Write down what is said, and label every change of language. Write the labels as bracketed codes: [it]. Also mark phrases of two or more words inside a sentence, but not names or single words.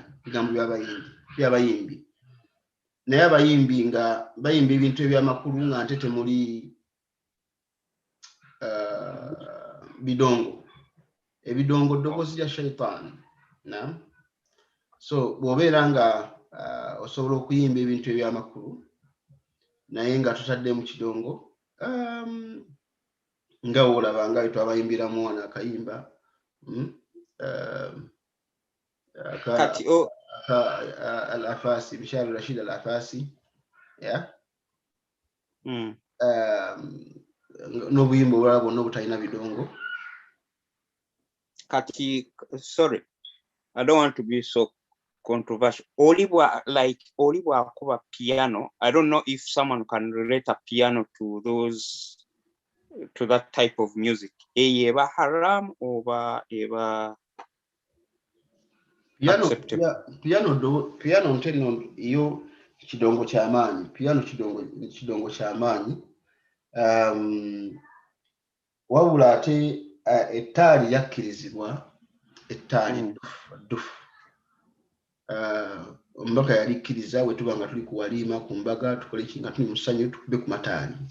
[lg] Bigambo by'abayimbi. Naye abayimbi nga bayimba ebintu ebyamakulu nga nte temuli bidongo. Ebidongo ddoboozi lya shaitan. Na? So bw'obeera nga osobola okuyimba ebintu ebyamakulu naye nga tutadde mu kidongo nga olaba nga twabayimbiramu wano akayimba Kati [en] Al-Afasi, Bishar Rashid Al-Afasi, yeah. [lg] N'obuyimba obulala bwonna obutalina bidongo. Kati, [en] sorry, I don't want to be so controversial. [lg] Olibwa akuba piano. [en] I don't know if someone can relate a piano to that type of music. [lg] Eba haram or eba piano nteno iyo kidongo ky'amaanyi. Piano kidongo ky'amaanyi. Wabula ate ettaali yakkirizibwa, ettaali ddufu. Omubaka yalikkiriza bwe tuba nga tuli ku waliima ku mbaga tukole kinga tuli mu ssanyu tukube ku mataali.